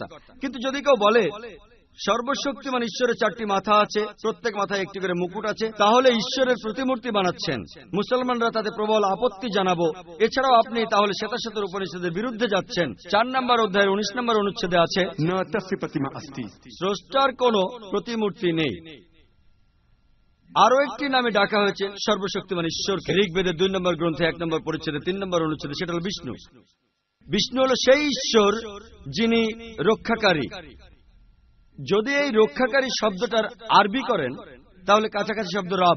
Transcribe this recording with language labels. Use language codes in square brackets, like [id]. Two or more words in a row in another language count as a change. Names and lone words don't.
[bn] কিন্তু যদি কেউ বলে সর্বশক্তিমান ঈশ্বরের 4টি মাথা আছে, প্রত্যেক মাথায় একটি করে মুকুট আছে, তাহলে ঈশ্বরের প্রতিমূর্তি বানাচ্ছেন। মুসলমানরা তাতে প্রবল আপত্তি জানাবো। এছাড়াও আপনি তাহলে শ্বেতাশ্বেতার উপনিষদের বিরুদ্ধে যাচ্ছেন। 4 নম্বর অধ্যায়ের 19 নম্বর অনুচ্ছেদে আছে [sa] न तस्य प्रतिमा अस्ति। [bn] স্রষ্টার কোনো প্রতিমূর্তি নেই। আরো একটি নামে ডাকা হয়েছে সর্বশক্তিমান ঈশ্বরকে। ঋগ্বেদের 2 নম্বর গ্রন্থে 1 নম্বর পরিচ্ছেদে 3 নম্বর অনুচ্ছেদে, সেটা হল বিষ্ণু। বিষ্ণু হল সেই ঈশ্বর যিনি রক্ষাকারী। যদি এই রক্ষাকারী শব্দটার আরবি করেন তাহলে কাছাকাছি শব্দ রব।